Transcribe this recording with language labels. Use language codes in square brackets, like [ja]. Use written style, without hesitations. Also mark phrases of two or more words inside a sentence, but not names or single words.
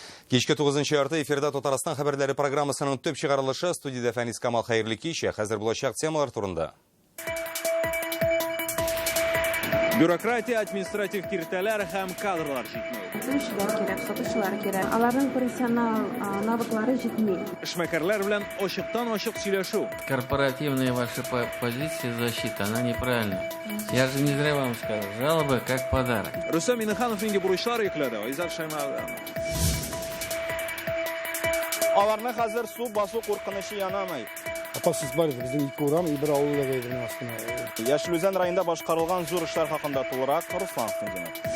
[tt] Кешке 9-нчы ярты эфирда Татарстан хәбәрләре программасының төп чыгарылышы студияда Фәнис Камал хәерле кичә. Хәзер булачак темалар турында. Бюрократия, административ киртәләр һәм кадрлар җитмәү. Эшчеләр кирәк, сатучылар кирәк. Аларның профессионал навыклары җитми. Эшмәкәрләр белән ачыктан-ачык сөйләшү. [ru] Корпоративная ваша позиция защиты, она неправильная. Я же не зря вам сказал, жалобы как подарок. [tt] Рөстәм Миннеханов инде бурычлар йөкләде. Айзат Шаймарданов. Аларны хәзер су басу куркынышы янамый. Апасыз бар, безнең ике урам и бер авылда гайберне астына. Яшелүзән районында башкарылган зур эшләр хакында тулырак Руслан Сындинов.